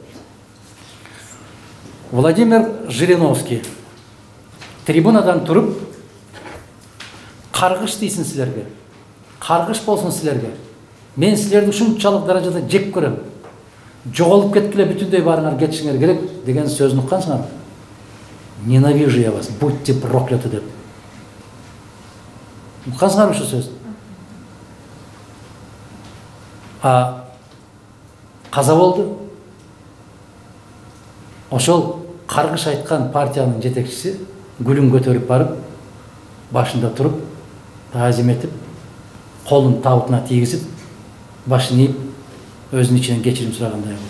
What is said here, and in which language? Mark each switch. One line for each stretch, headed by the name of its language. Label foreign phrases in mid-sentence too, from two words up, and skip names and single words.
Kyrgyz: Владимир Жириновский трибунадан туруп каргыш дейсин силерге. Каргыш болсун силерге. Мен силерди ушунчалык даражада жек көрөм. Жоголуп кеткиле, бүтүндөй баарыңар кетишиңер керек деген сөзүн уккансыңар.
Russian: Ненавижу я вас, будьте прокляты деп.
Kyrgyz: Уккансыңар ушул сөз. Каза болду. Ошол каргыш айткан партиянын жетекчиси гүлүн көтөрүп барып, башында туруп, таазим этип, колун табытына тийгизип, башын ийип, өзүнүн ичинен кечирим сурагандай болду.